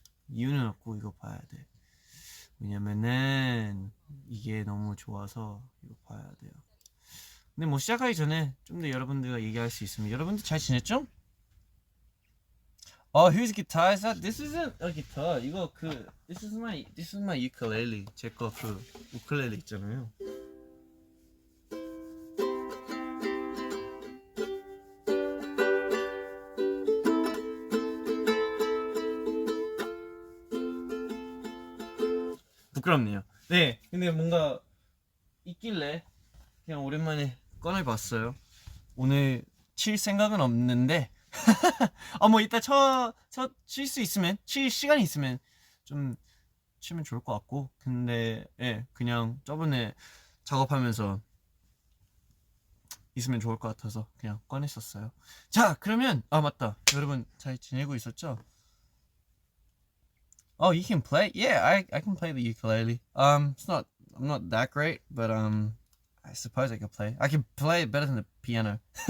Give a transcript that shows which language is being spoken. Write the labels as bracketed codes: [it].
[ko] 이유는 없고 이거 봐야 돼. 왜냐면은 이게 너무 좋아서 이거 봐야 돼요. 근데 뭐 시작하기 전에 좀 더 여러분들과 얘기할 수 있으면 여러분들 잘 지냈죠? [en] Here's guitar. This isn't a guitar. [ko] 이거 [en] this is my ukulele. [ko] 제 거 우쿨렐레 있잖아요. 부끄럽네요. 네, 근데 뭔가 있길래 그냥 오랜만에 꺼내봤어요. 오늘 칠 생각은 없는데 뭐 이따 칠 수 있으면 칠 시간이 있으면 좀 치면 좋을 것 같고 근데 예 그냥 저번에 작업하면서 있으면 좋을 것 같아서 그냥 꺼냈었어요. 자 그러면 맞다 여러분 잘 지내고 있었죠? [en] Oh, you can play? Yeah, I can play the ukulele. I'm not that great, but I suppose I could play. I can play it better than the piano.